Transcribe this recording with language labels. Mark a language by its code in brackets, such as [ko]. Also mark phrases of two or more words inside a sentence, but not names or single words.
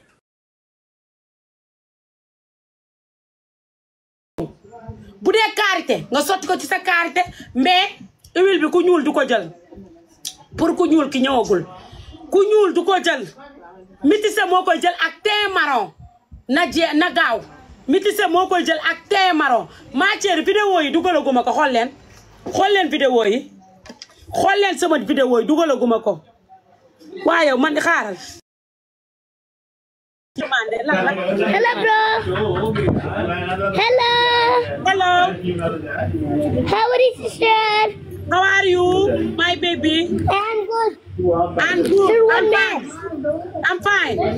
[wo] bu dee karité nga sotti ko ci sa karité [fr] mais huile [wo] bi ku ñuul du ko jël pour ku ñuul ki ñëwagul ku ñuul du ko jël métissé moo koy jël ak [fr] thym marron [wo] na gaaw métissé moo koy jël ak [fr] thym marron matière vidéo [wo] yi dugalaguma ko xool leen vidéo yi xool leen sama vidéo yi dugalaguma ko waaye man xaaral [en] Hello, bro. Hello. Hello. How are you, sister? How are you, my baby? I'm good. I'm good. I'm fine.